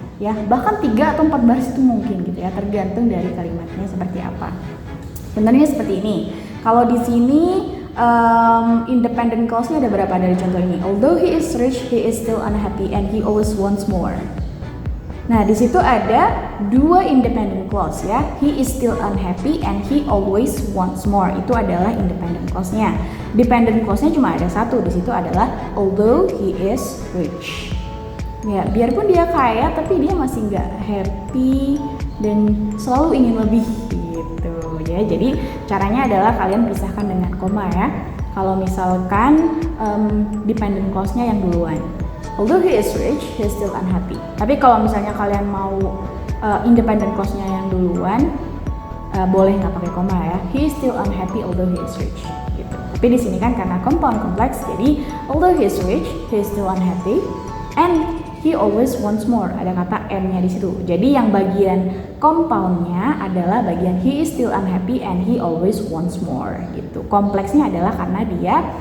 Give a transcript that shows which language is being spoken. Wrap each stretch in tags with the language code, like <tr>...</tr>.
<id>Ya, bahkan 3 atau 4 baris itu mungkin gitu ya, tergantung dari kalimatnya seperti apa. Sebenarnya seperti ini. Kalau di sini independent clause-nya ada berapa dari contoh ini?</id> <en>Although he is rich, he is still unhappy and he always wants more.</en> <id>Nah, di situ ada 2 independent clause ya.</id> <en>He is still unhappy and he always wants more.</en> <id>Itu adalah independent clause-nya. Dependent clause-nya cuma ada 1. Di situ adalah</id> <en>although he is rich.</en> <id>Ya, biarpun dia kaya tapi dia masih nggak happy dan selalu ingin lebih gitu ya. Jadi caranya adalah kalian pisahkan dengan koma ya. Kalau misalkan dependent clause-nya yang duluan.</id> <en>Although he is rich, he is still unhappy.</en> <id>Tapi kalau misalnya kalian mau independent clause-nya yang duluan, boleh nggak pakai koma ya.</id> <en>He is still unhappy although he is rich.</en> <id>Gitu. Tapi di sini kan karena compound complex, jadi</id> <en>although he is rich, he is still unhappy, and he always wants more.</en> <id>Ada kata and-nya di situ. Jadi yang bagian compound-nya adalah bagian</id> <en>he is still unhappy and he always wants more.</en> <id>Gitu. Kompleksnya adalah karena dia</id>